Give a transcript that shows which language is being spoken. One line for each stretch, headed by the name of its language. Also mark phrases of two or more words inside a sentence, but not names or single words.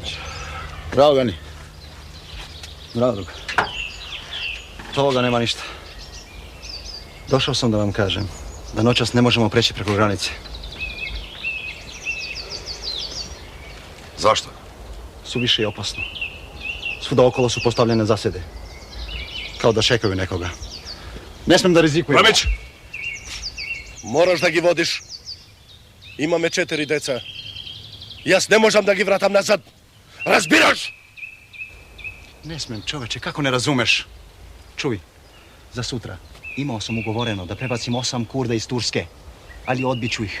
Macedonian: Здраво, Гани. Здраво, друг.
Serbian: Од овога нема ништа.
Macedonian: Дошол сам да вам кажем да ноќас не можемо пречи преку граници.
Serbian: Зашто? Сувише е опасно. Свуда около су поставljene заседи. Као да чекају некога. Не смем да ризикујам.
Macedonian: Рамич! Мораш да ги водиш. Имаме 4 деца. Јас не можам да ги вратам назад. Разбираш?
Serbian: Не смем, човече, како не разумеш? Чуј, за сутра имао сам уговорено да пребацим 8 курда из Турске, али одбичу их.